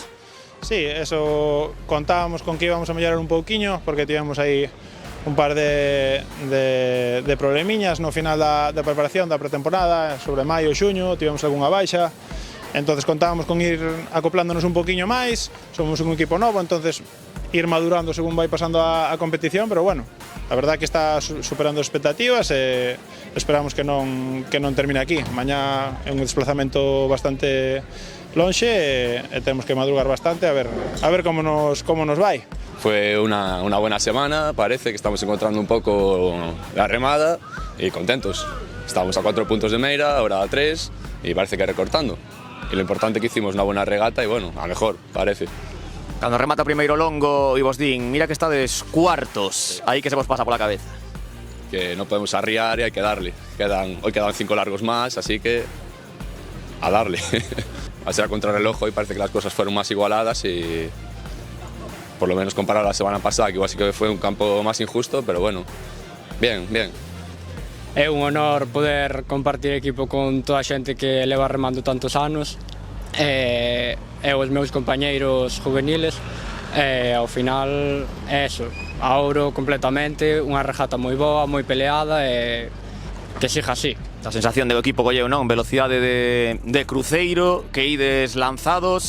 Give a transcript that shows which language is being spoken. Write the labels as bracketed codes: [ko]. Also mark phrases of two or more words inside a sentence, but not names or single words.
[gl] Sí, eso contábamos con que íbamos a mellorar un pouquiño, porque tivemos aí un par de problemiñas no final da preparación da pretemporada, sobre maio e xuño, tivemos algunha baixa, entonces contábamos con ir acoplándonos un poquinho máis, somos un equipo novo, entonces ir madurando según vai pasando a competición, pero bueno, a verdade que está superando expectativas e esperamos que non termine aquí. Mañá é un desplazamento bastante lonxe e temos que madrugar bastante a ver como nos vai. [es] Fue una buena semana, parece que estamos encontrando un poco la remada y contentos. Estábamos a 4 puntos de Meira, ahora a 3 y parece que recortando. Y lo importante que hicimos una buena regata y bueno, a mejor, parece. [gl] Cando remata primeiro Longo e vos din, mira que estades cuartos, aí que se vos pasa pola cabeza. [es] Que no podemos arriar y hay que darle. Hoy quedan 5 largos más, así que a darle. Al ser a contrarreloj hoy parece que las cosas fueron más igualadas y por lo menos comparado a la semana pasada, que igual sí que fue un campo más injusto, pero bueno, bien, bien. [gl] É un honor poder compartir equipo con toda a xente que leva remando tantos anos e os meus compañeiros juveniles e ao final é eso, a ouro completamente, unha regata moi boa, moi peleada e que siga así. A sensación do equipo colleu, non? Velocidade de cruceiro, que ides lanzados.